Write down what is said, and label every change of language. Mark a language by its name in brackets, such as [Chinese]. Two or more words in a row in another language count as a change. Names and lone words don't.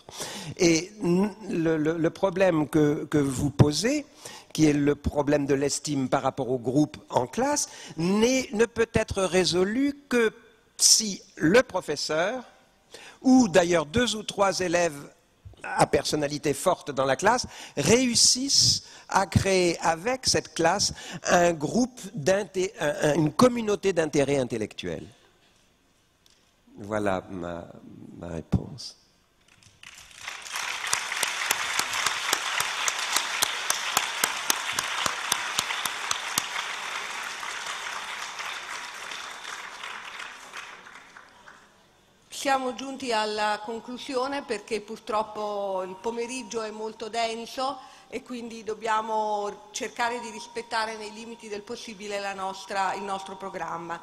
[French] Et le problème que vous posez, qui est le problème de l'estime par rapport au groupe en classe, ne peut être résolu que si le professeur, ou d'ailleurs 2 ou 3 élèves à personnalité forte dans la classe, réussissent à créer avec cette classe un groupe, une communauté d'intérêt intellectuel. Voilà ma réponse. [Italian] Siamo giunti alla conclusione perché purtroppo il pomeriggio è molto denso e quindi dobbiamo cercare di rispettare nei limiti del possibile il nostro programma.